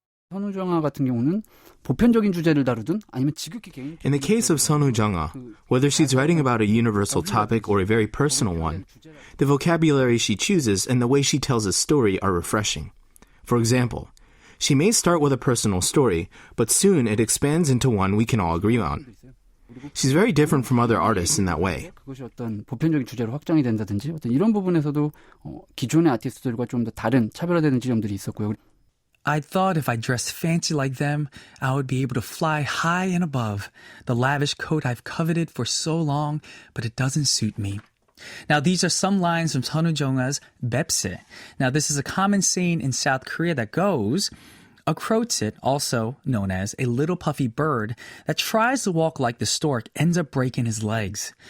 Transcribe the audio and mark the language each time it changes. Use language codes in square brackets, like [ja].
[ko] 선우정아 같은 경우는 보편적인 주제를 다루든 아니면 지극히 개인. [en] In the case of sunwoojunga, whether she's writing about a universal topic or a very personal one, the vocabulary she chooses and the way she tells a story are refreshing. For example, she may start with a personal story, but soon it expands into one we can all agree on. She's very different from other artists in that way. [ko] 그것이 어떤 보편적인 주제로 확장이 된다든지 어떤 이런 부분에서도 기존의 아티스트들과 좀 더 다른 차별화되는 지점들이 있었고요. [en] I thought if I dressed fancy like them, I would be able to fly high and above, the lavish coat I've coveted for so long, but it doesn't suit me. Now, these are some lines from 선우정아's 뱁새. Now, this is a common saying in South Korea that goes, a crowtit, also known as a little puffy bird, that tries to walk like the stork ends up breaking his legs.